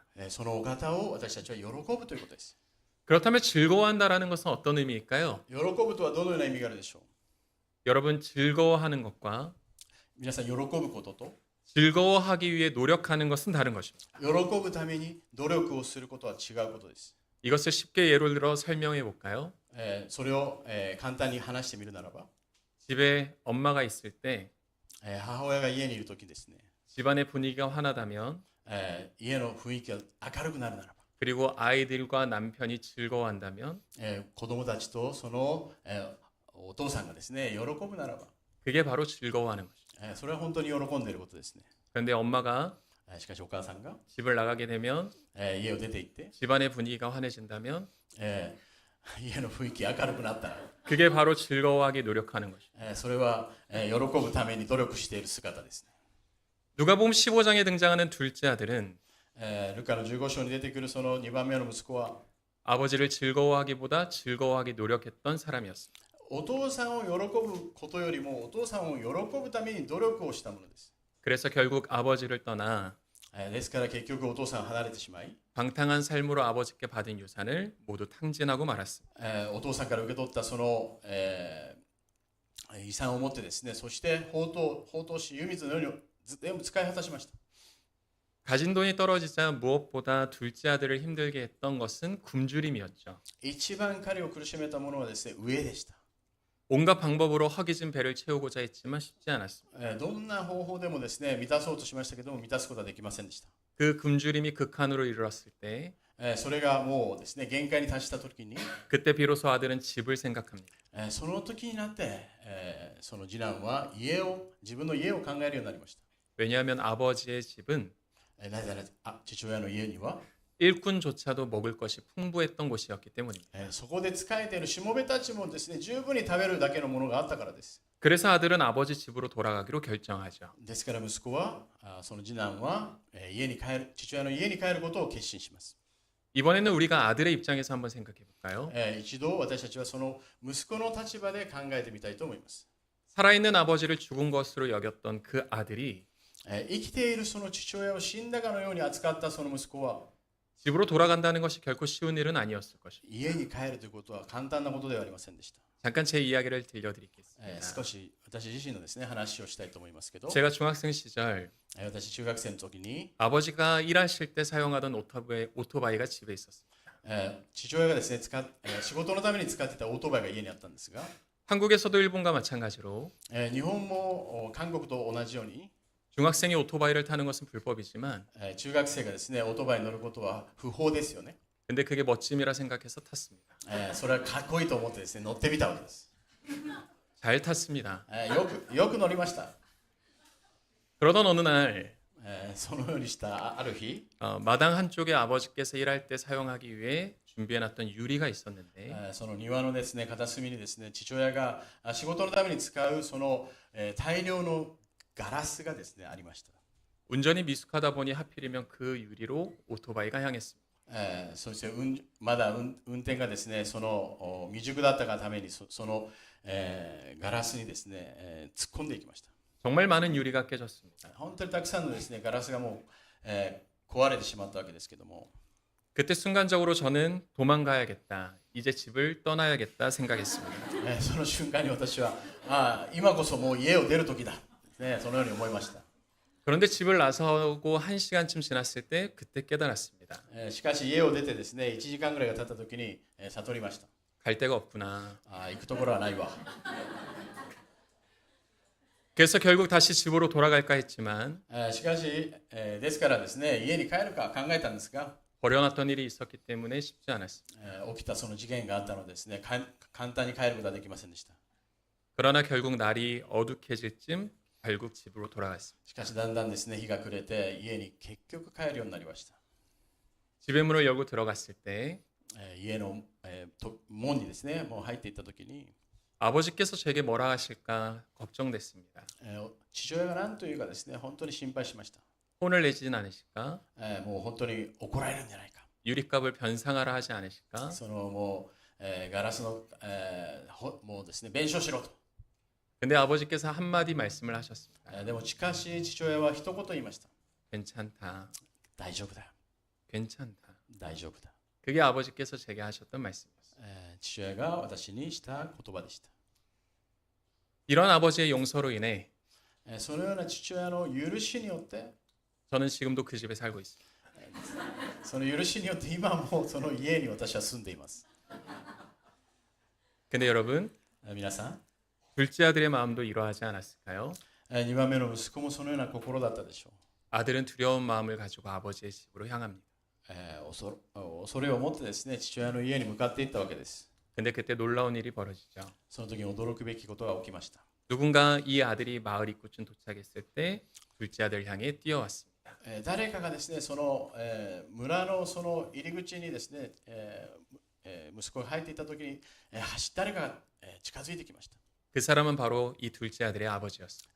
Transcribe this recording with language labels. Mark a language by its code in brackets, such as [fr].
[ja] そのお方を私たちは喜ぶということです。 [ko] 그렇다면 즐거워한다라는 것은 어떤 의미일까요? [ja] 喜ぶとはどのような意味があるでしょう。 [ko] 여러분 즐거워하는 것과 [ja] 皆さん喜ぶことと [ko] 즐거워하기 위해 노력하는 것은 다른 것입니다. [ja] 喜ぶために努力をすることは違うことです。 [ko] 이것을 쉽게 예를 들어 설명해 볼까요? [ja] それを簡単に話してみるならば [ko] 집에 엄마가 있을 때 [ja] 母親が家にいる時ですね、 [ko] 집안의 분위기가 환하다면 [ja] 家の雰囲気が明るくなるならば、 [ko] 그리고 아이들과 남편이 즐거워한다면 [ja] 子供たちとその、お父さんがですね喜ぶならば、 [ko] 그게 바로 즐거워하는 것이죠. [ja] それは本当に喜んでいることですね。 [ko] 그런데 엄마가 [ja] しかしお母さんが、 [ko] 집을 나가게 되면 [ja] 家を出て行って、 [ko] 집안의 분위기가 환해진다면 [ja] 家の雰囲気明るくなったら、 [ko] 그게 바로 즐거워하기 노력하는 것이죠. [ja] それは、喜ぶために努力している姿ですね。 [ko] 누가복음 15장에 등장하는 둘째 아들은 [ja] ルカの15章に出てくるその2番目の息子は、 [ko] 아버지를 즐거워하기보다 즐거워하기 노력했던 사람이었습니다. [ja] お父さんを喜ぶことよりもお父さんを喜ぶために努力をしたものです。 [ko] 그래서 결국 아버지를 떠나 [ja] ですから結局お父さん離れてしまい、 [ko] 방탕한 삶으로 아버지께 받은 유산을 모두 탕진하고 말았습니다. [ja] お父さんから受け取ったその、遺産を持ってですね、そして放蕩し湯水のように全部使い果たしました。 [ko] 가진 돈이 떨어지자 무엇보다 둘째 아들을 힘들게 했던 것은 굶주림이었죠. [ja] 一番彼を苦しめたものはですね、飢えでした。 [ko] 온갖 방법으로 허기진 배를 채우고자 했지만 쉽지 않았습니다. [ja] どんな方法でもですね満たそうとしましたけども満たすことはできませんでした。 [ko] 그 굶주림이 극한으로 이르렀을 때 [ja] それがもうですね限界に達した時に、 [ko] 그때 비로소 아들은 집을 생각합니다. [ja] その時になって、その次男は自分の家を考えるようになりました。 [ko] 왜냐하면 아버지의 집은 [ja] なぜなら父親の家には [ko] 일꾼조차도 먹을 것이 풍부했던 곳이었기 때문입니다. [ja] そこで仕えているしもべたちもですね十分に食べるだけのものがあったからです。 [ko] 그래서 아들은 아버지 집으로 돌아가기로 결정하죠. [ja] ですから息子はその次男は父親の家に帰ることを決心します。 [ko] 이번에는 우리가 아들의 입장에서 한번 생각해 볼까요? [ja] 一度私たちはその息子の立場で考えてみたいと思います。 [ko] 살아있는 아버지를 죽은 것으로 여겼던 그 아들이 [ja] 生きているその父親を死んだかのように扱ったその息子は [ko] 집으로 돌아간다는 것이 결코 쉬운 일은 아니었을 것입니다. [ja] 家に帰るということは簡単なことではありませんでした。 [ko] 잠깐 제 이야기를 들려드리겠습니다. [ja] 少し私自身のですね話をしたいと思いますけど、 [ko] 제가 중학생 시절 [ja] 私中学生の時に [ko] 아버지가 일하실 때 사용하던 오토바이가 집에 있었습니다. [ja] 父親がですね仕事のために使っていたオートバイが家にあったんですが、 [ko] 한국에서도 일본과 마찬가지로 [ja] 日本も韓国と同じように [ko] 중학생이 오토바이를 타는 것은 불법이지만 [ja] 中学生がですねオートバイに乗ることは不法ですよね。 [ko] 근데 그게 멋짐이라 생각해서 탔습니다. [ja] それはかっこいいと思ってですね乗ってみたわけです。 [ko] 잘 탔습니다. [ja] よく乗りました。 [ko] 그러던 어느 날 [ja] そのようにしたある日、 [ko] 마당 한쪽에 아버지께서 일할 때 사용하기 위해 준비해놨던 유리가 있었는데 [ja] その庭のですね片隅にですね父親が仕事のために使うその大量のガラスがですねありました。 [ko] 운전이 미숙하다 보니 하필이면 그 유리로 오토바이가 향했습니다. [ja] そしてまだ運転がですねその未熟だったがためにそのガラスにですね突っ込んでいきました。 [ko] 정말 많은 유리가 깨졌습니다. [ja] 本当にたくさんのですねガラスがもう壊れてしまったわけですけども、 [ko] 그때 순간적으로 저는 도망가야겠다. 이제 집을 떠나야겠다 생각했습니다. [ja] その瞬間に私は今こそもう家を出る時だ、ね、そのように思いました。 [ko] 그런데 집을 나서고 1시간쯤 지났을 때 그때 깨달았습니다. [ja] しかし家を出てですね1時間ぐらいが経った時に悟りました。 [ko] 갈 데가 없구나. [ja] 行くところはないわ。 [ko] 그래서 결국 다시 집으로 돌아갈까 했지만 [ja] しかしですからですね家に帰るか考えたんですが [ko] 버려놨던 일이 있었기 때문에 쉽지 않았습니다. [ja] 起きたその事件があったのですね簡単に帰ることはできませんでした。 [ko] 그러나 결국 날이 어둑해질 쯤 결국 집으로 돌아갔습니다. [ja] しかしだんだんですね日が暮れて家に結局帰るようになりました。 [ko] 집의 문을 열고 들어갔을 때 [ja] 家の門にですねもう入っていった時に [ko] 아버지께서 제게 뭐라 하실까 걱정됐습니다. [ja] 父親が何というかですね本当に心配しました。 [ko] 혼을 내지는 않으실까? [ja] もう本当に怒られるんじゃないか。 [ko] 유리값을 변상하라 하지 않으실까? [ja] そのもうガラスのもうですね弁償しろと。 [ko] 근데 아버지께서 한마디 말씀을 하셨습니다. [ja] でもしかし父親は一言言いました。 [ko] 괜찮다. [ja] 大丈夫だよ。 [ko] 괜찮다. [ja] 大丈夫だ。 [ko] 그게 아버지께서 제게 하셨던 말씀이었습니다. [ja] 父親が私にした言葉でした。 [ko] 이런 아버지의 용서로 인해 [ja] そのような父親の許しによって [ko] 저는 지금도 그 집에 살고 있습니다. [ja] その許しによって今もその家に私は住んでいます。 [ko] 근데 여러분, [ja] 皆さん、 [ko] 둘째 아들의 마음도 이러하지 않았을까요? [ja] 2番目の息子もそのような心だったでしょう。 [ko] 아들은 두려운 마음을 가지고 아버지의 집으로 향합니다. [ja] 恐れを持ってですね、父親の家に向かっていったわけです。 [ko] 근데 그때 놀라운 일이 벌어지죠. [ja] その時に驚くべきことが起きました。 [ko] 누군가 이 아들이 마을 입구쯤 도착했을 때 둘째 아들 향해 뛰어왔습니다. [ja] 誰かがですね、その村のその入り口にですね、息子が入っていた時に誰かが近づいてきました。 [ko] 그 사람은 바로 이 둘째 아들의 아버지였습니다.